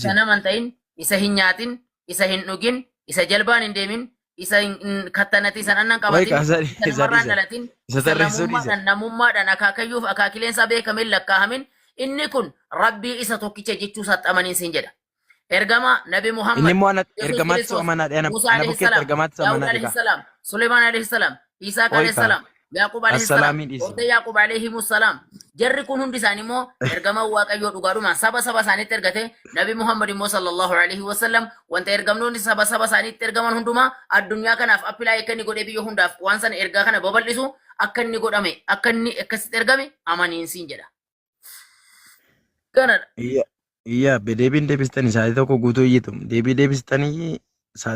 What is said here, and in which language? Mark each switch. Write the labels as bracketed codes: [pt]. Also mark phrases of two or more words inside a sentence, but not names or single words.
[om] isa naman ta'in, isa hin nyaatin, isa hin dhugin, isa jalbaan hin deemin, isa hin kattanatin, isa annan wayi qabatin, kaasaa isa namarraan isa dhalatin, isa isa tarreessuu dhiisa. namummaadhaan akaakayyuuf akaakileensaa beekamin lakkaahamin, inni kun Rabbii isa tokkicha jechuu isaatti amaniin siin jedha. Ergama Nabi Inni Muhammad, immoo ana Yesus ergamaattis Kiristoos, amanaadhe ana Musa alayhi bukkeetti salam, ergamaattis Daawud amanaadhe alayhi kaa. [ar] سلام، سليمان عليه السلام، إسحاق [om] Wayi alayhi kaa [ar] سلام، يعقوب عليه السلام, [om] assalaamii dhiisi. Hordee Yaaqub [ar] عليه السلام. [om] Jarri kun hundi isaanii immoo ergama Waaqayyoo dhugaadhumaan saba isaaniitti ergate Nabi Muhammad immoo [ar] صلى الله عليه وسلم [om] wanta ergamnoonni saba isaaniitti ergaman hundumaa addunyaa kanaaf appilaa akka inni godhee biyya hundaaf waan sana ergaa kana babal'isu akka inni godhame akka inni akkasitti ergame amaniin siin jedha. Kanadha. Iyyaa deebiin deebistanii sa'aatii tokko guutuu iyyitu deebii deebistanii sa'aatii